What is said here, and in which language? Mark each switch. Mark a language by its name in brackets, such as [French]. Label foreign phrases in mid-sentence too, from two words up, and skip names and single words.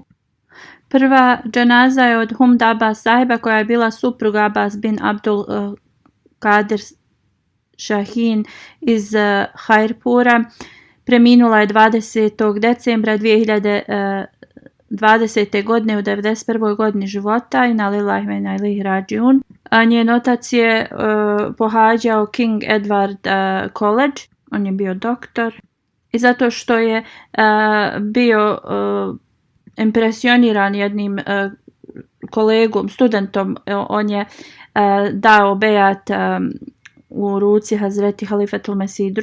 [Bosnian] Prva dženaza je od Humd Abbas sahiba koja je bila supruga Abbas bin Abdul Kadir Shahin iz Khairpura. Preminula je 20. decembra 2020. godine u 91. godini života. [Arabic] إنا لله وإنا إليه راجعون. [Bosnian] Njen otac je pohađao King Edward College. On je bio doktor. I zato što je bio impresioniran jednim kolegom, studentom, on je dao bejat u ruci Hazreti Halifatul Mesih II.